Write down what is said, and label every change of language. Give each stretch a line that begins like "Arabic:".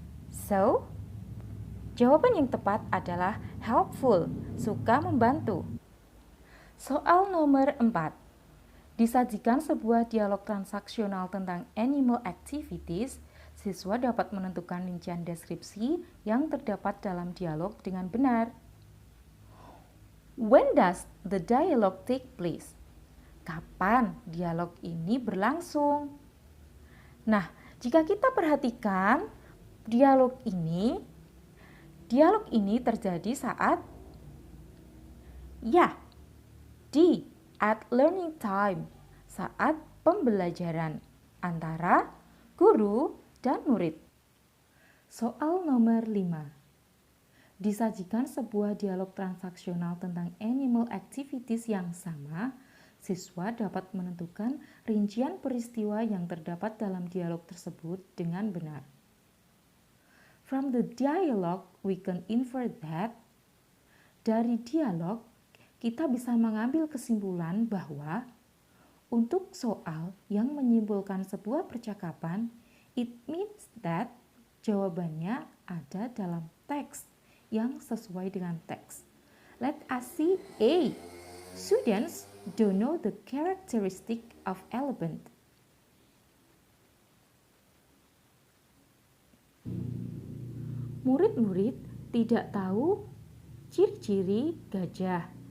Indonesian: So, jawaban yang tepat adalah helpful, suka membantu. Soal nomor 4. Disajikan sebuah dialog transaksional tentang animal activities. Siswa dapat menentukan rincian deskripsi yang terdapat dalam dialog dengan benar.
English: When does the dialogue take place?
Indonesian: Kapan dialog ini berlangsung? Nah, jika kita perhatikan dialog ini terjadi saat D,
English: at learning time,
Indonesian: saat pembelajaran antara guru dan murid. Soal nomor 5. Disajikan sebuah dialog transaksional tentang animal activities yang sama, siswa dapat menentukan rincian peristiwa yang terdapat dalam dialog tersebut dengan benar.
English: From the dialogue, we can infer that.
Indonesian: Dari dialog, kita bisa mengambil kesimpulan bahwa untuk soal yang menyimpulkan sebuah percakapan,
English: it means that
Indonesian: jawabannya ada dalam teks yang sesuai dengan teks.
English: Let us see A. Students don't know the characteristic of elephant.
Indonesian: Murid-murid tidak tahu ciri-ciri gajah.